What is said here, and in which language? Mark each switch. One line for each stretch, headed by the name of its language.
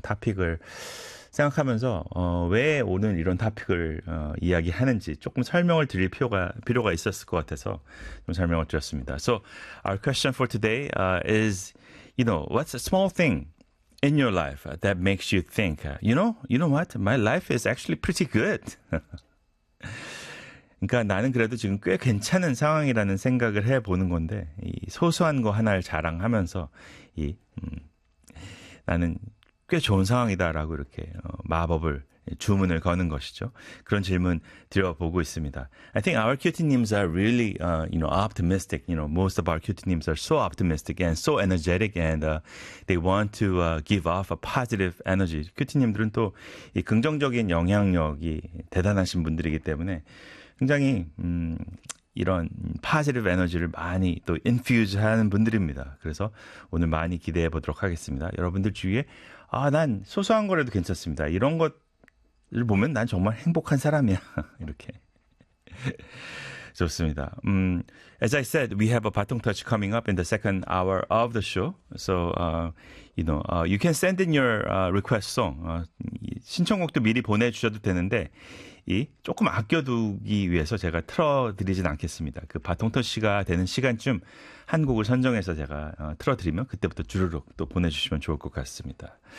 Korean: topic을 생각하면서 왜 오늘 이런 topic을 이야기하는지 조금 설명을 드릴 필요가 있었을 것 같아서 좀 설명을 드렸습니다.
English: So our question for today is, you know, what's a small thing in your life that makes you think, you know what? My life is actually pretty good.
Korean: 그러니까 나는 그래도 지금 꽤 괜찮은 상황이라는 생각을 해보는 건데 이 소소한 거 하나를 자랑하면서 이 나는 꽤 좋은 상황이다라고 이렇게 마법을 주문을 거는 것이죠. 그런 질문 드려보고 있습니다.
English: I think our cutie-nims are really, you know, optimistic. You know, most of our cutie-nims are so optimistic and so energetic, and they want to give off a positive energy.
Korean: 큐티님들은 또이 긍정적인 영향력이 대단하신 분들이기 때문에 굉장히 이런 positive energy를 많이 또 infuse 하는 분들입니다. 그래서 오늘 많이 기대해 보도록 하겠습니다. 여러분들 주위에 아, 난 소소한 거라도 괜찮습니다. 이런 것을 보면 난 정말 행복한 사람이야. 이렇게. 좋습니다.
English: As I said, we have a 바통터치 coming up in the second hour of the show. So, you know, you can send in your request song.
Korean: 신청곡도 미리 보내주셔도 되는데 이 조금 아껴두기 위해서 제가 틀어드리진 않겠습니다. 그 바통터치가 되는 시간쯤 한 곡을 선정해서 제가 틀어드리면 그때부터 주르륵 또 보내주시면 좋을 것 같습니다.